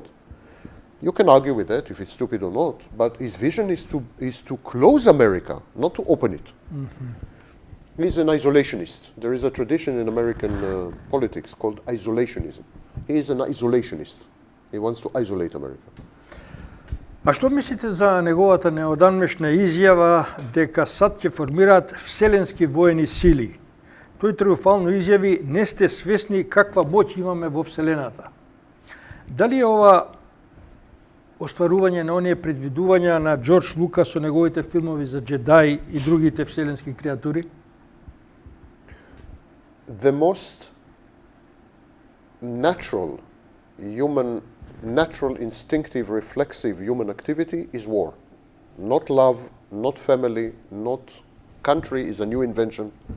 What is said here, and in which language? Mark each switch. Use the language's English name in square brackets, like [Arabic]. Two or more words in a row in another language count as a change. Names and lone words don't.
[English] You can argue with that if it's stupid or not, but his vision is to close America, not to open it. Mm-hmm. He's an isolationist. There is a tradition in American politics called isolationism. He is an isolationist. He wants to isolate America. [Macedonian] А што мислите за неговата неодамнешна изјава дека САД ќе формираат вселенски воени сили? Тој триумфално изјави: не сте свесни каква моќ имаме во Вселената. Дали е ова остварување на оние предвидувања на Џорџ Лукас со неговите филмови за джедаи и другите вселенски креатури? [English] The most natural instinctive, reflexive human activity is war. Not love, not family, not country is a new invention.